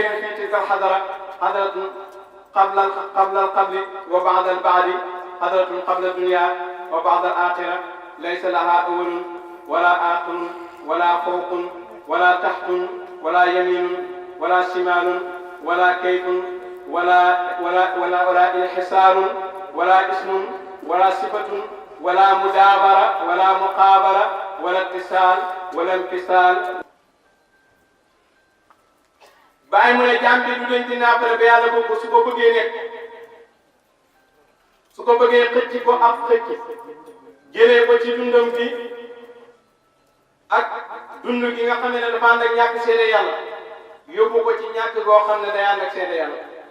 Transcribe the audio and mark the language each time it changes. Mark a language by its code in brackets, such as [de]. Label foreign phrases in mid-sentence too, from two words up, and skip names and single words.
[ar] في تلك الحضرة حضرة قبل القبل وبعد البعد حضرة قبل الدنيا وبعد الآخرة ليس لها أول ولا آخر ولا فوق ولا تحت ولا يمين ولا شمال ولا كيف ولا انحسار ولا اسم ولا صفة ولا مدابرة ولا مقابلة ولا اتصال ولا انفصال. [wo] Baye mu ne jaam bi du leen di naafale ba yàlla boobu su ko bëggee nekk su ko bëggee xëcc ko ab xëcc jëlee ko ci dundam bi ak dund gi nga xam ne dafa ànd ak ñàkk seede yàlla yóbbu ko ci ñàkk goo xam ne day ànd ak seede yàlla.